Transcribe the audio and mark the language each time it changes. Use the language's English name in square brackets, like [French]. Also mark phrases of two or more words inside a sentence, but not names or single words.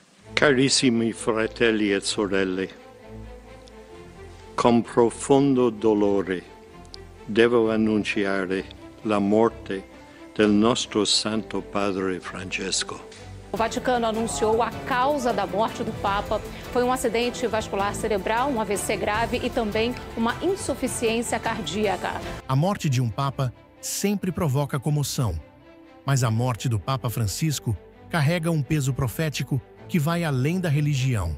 [Italian] Carissimi fratelli e sorelle, con profondo dolore devo annunciare la morte del nostro Santo Padre Francesco. [Portuguese] O Vaticano anunciou a causa da morte do Papa. Foi um acidente vascular cerebral, um AVC grave e também uma insuficiência cardíaca. A morte de um Papa sempre provoca comoção, mas a morte do Papa Francisco carrega um peso profético que vai além da religião.